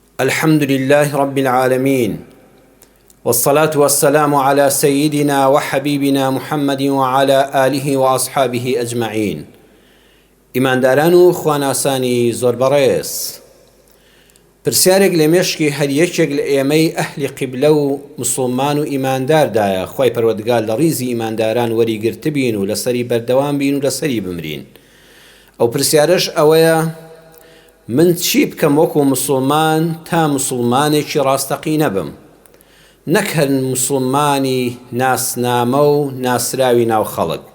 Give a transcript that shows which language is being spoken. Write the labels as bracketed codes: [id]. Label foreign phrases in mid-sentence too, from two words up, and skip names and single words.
[ar] الحمد لله رب العالمين، والصلاة والسلام على سيدنا وحبيبنا محمد وعلى آله وأصحابه أجمعين. [ckb] إمان دارانو خواناساني زور بريس پرسیارێک لە مێشکی هەر یەکێک لە ئێمەی ئەهلی قیبلە و مسڵمان و ئیمانداردایە خۆی پەروەردگار لە ڕیزی ئیمانداران وەریگرتبین و لەسەری بەردەوام بین و لەسەری بمرین. ئەو پرسیارەش ئەوەیە: من چی بکەم وەکو مسڵمان تا مسڵمانێکی ڕاستەقی نەبم، نەک هەر مسڵمانی ناسنامە و ناسراوی ناو خەڵک.